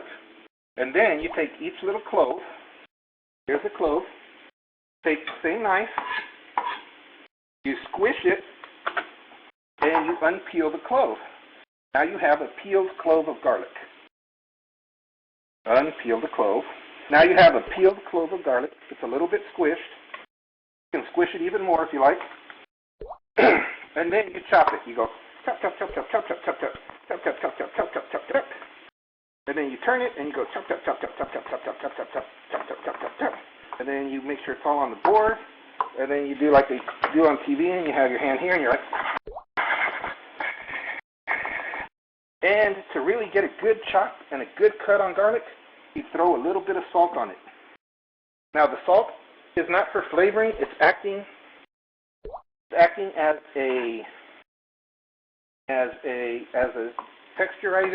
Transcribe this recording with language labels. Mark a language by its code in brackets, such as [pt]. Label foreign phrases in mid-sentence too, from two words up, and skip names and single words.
[en] And then you take each little clove, here's a clove, take the same knife, you squish it, and you unpeel the clove. Now you have a peeled clove of garlic. Unpeel the clove. Now you have a peeled clove of garlic. It's a little bit squished. You can squish it even more if you like. And then you chop it. You go chop, chop, chop, chop, chop, chop, chop, chop, chop, chop, chop, chop, chop, chop, chop, chop. And then you turn it and you go chop, chop, chop, chop, chop, chop, chop, chop, chop, chop, chop, chop, chop, chop, chop, chop. And then you make sure it's all on the board. And then you do like they do on TV, and you have your hand here, and you're like. And to really get a good chop and a good cut on garlic, you throw a little bit of salt on it. Now the salt is not for flavoring; it's acting as a texturizer.